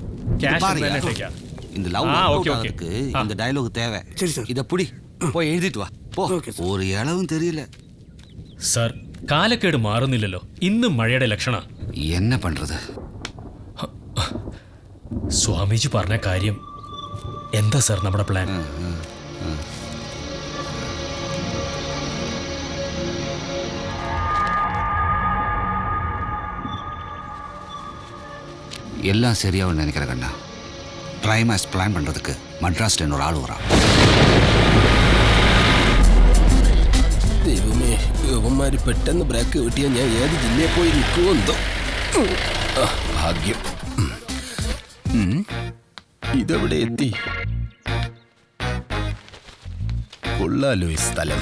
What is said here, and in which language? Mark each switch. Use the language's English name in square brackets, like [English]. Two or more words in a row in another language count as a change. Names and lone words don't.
[Tamil] இந்த லவ் இருக்கு, இந்த டயலாக் தேவை. இத புடி போய் எழுதிட்டு வா. போ. ஒரு இளவும் தெரியல [Malayalam] സാർ. കാലക്കേട് മാറുന്നില്ലല്ലോ. ഇന്നും മഴയുടെ ലക്ഷണ. [Tamil] என்ன பண்றது? [Malayalam] സ്വാമിജി പറഞ്ഞ കാര്യം എന്താ സാർ നമ്മുടെ പ്ലാൻ? [Tamil] எல்லாம் சரியாவும் நினைக்கிறேன் கண்ணா. ட்ரைமாஸ் பிளான் பண்றதுக்கு மட்ராஸ்ல இன்னொரு ஆள் வரான். [Malayalam] ദൈവമേ, യുവന്മാര് പെട്ടെന്ന് ബ്രേക്ക് കിട്ടിയാൽ ഞാൻ ഏത് ജില്ലയിൽ പോയി നിൽക്കുമെന്തോ. ഭാഗ്യം. ഇതെവിടെ എത്തി? കൊള്ളാലോ ഈ സ്ഥലം.